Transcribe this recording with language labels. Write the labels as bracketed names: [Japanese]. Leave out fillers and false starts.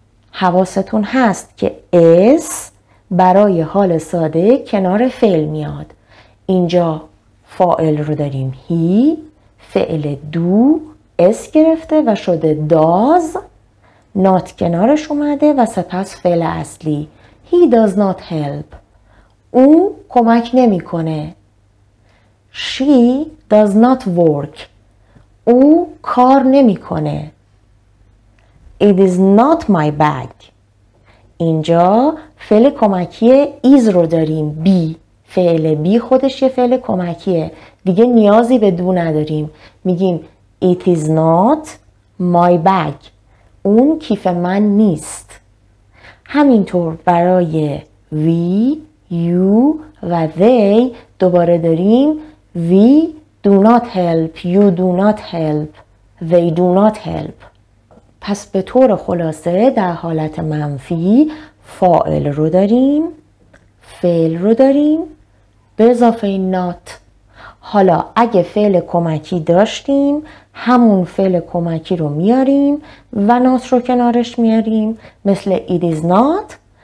[Persian] حواستون هست که s برای حال ساده کنار فعل میاد. اینجا فاعل رو داریم he، فعل do s گرفته و شده does، not کنارش اومده و سپس فعل اصلی [English] he does not help. [Persian] او کمک نمیکنه. [English] She does not work. [Persian] او کار نمیکنه. [English] It is not my bag. [Persian] اینجا فعل کمکی is رو داریم. [English] be. [Persian] فعل be خودش یه فعل کمکیه. دیگه نیازی به do نداریم. میگیم [English] It is not my bag. [Persian] اون کیف من نیست. همینطور برای we, you و they دوباره داریم [English] we do not help, you do not help, they do not help. [Persian] پس به طور خلاصه در حالت منفی فاعل رو داریم، فعل رو داریم به اضافه not. حالا اگه فعل کمکی داشتیم همون فعل کمکی رو میاریم و not رو کنارش میاریم مثل [English] it is not.